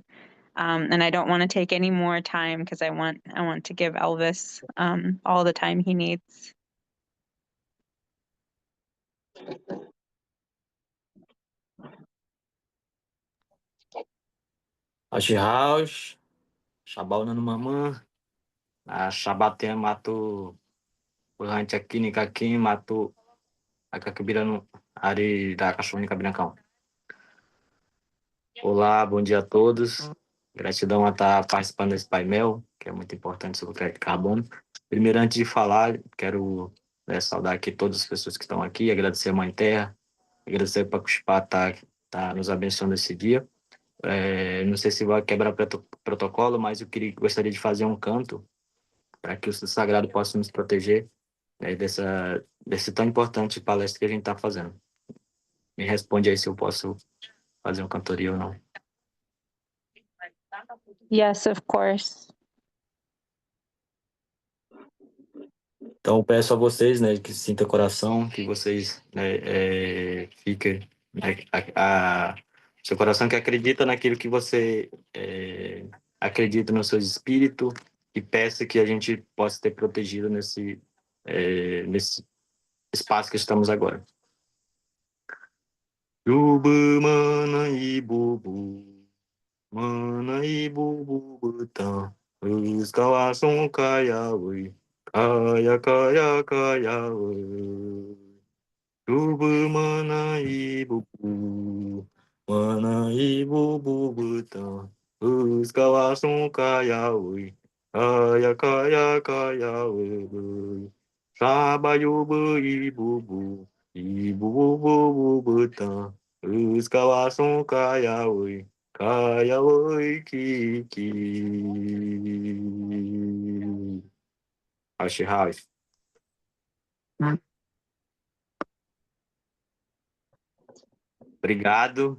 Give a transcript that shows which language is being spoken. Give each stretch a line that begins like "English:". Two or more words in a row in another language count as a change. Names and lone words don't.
English: And I don't want to take any more time because I want to give Elvis all the time he needs. House, sabaw na mama, sabatin matu, berhancak kini kaki matu, agak kebiran hari da cachorro cabinacão.
Portuguese: Olá, bom dia a todos. Gratidão a estar participando desse painel, que é muito importante sobre o crédito de carbono. Primeiro, antes de falar, quero saudar aqui todas as pessoas que estão aqui, agradecer a Mãe Terra, agradecer para o tá nos abençoando esse dia. Não sei se vai quebrar protocolo, mas eu gostaria de fazer um canto para que o Sagrado possa nos proteger desse tão importante palestra que a gente está fazendo. Me responde aí se eu posso fazer uma cantoria ou não.
English: Yes, of course.
Portuguese: Então, peço a vocês, que sinta coração, que vocês fiquem, seu coração que acredita naquilo que você acredita no seu espírito, e peça que a gente possa ter protegido nesse espaço que estamos agora.
Cashinahua: Yubu mana ibubu, mana ibubu butão, os kawason kaya ui. Kaya kaya kaya Yubu mana ibubu butão Os kawason kaya ui Kaya kaya kaya Trabalho e bubu, e bubu butan, os cawaçam caia oi, kiki.
Portuguese: Achei Ralph. Obrigado.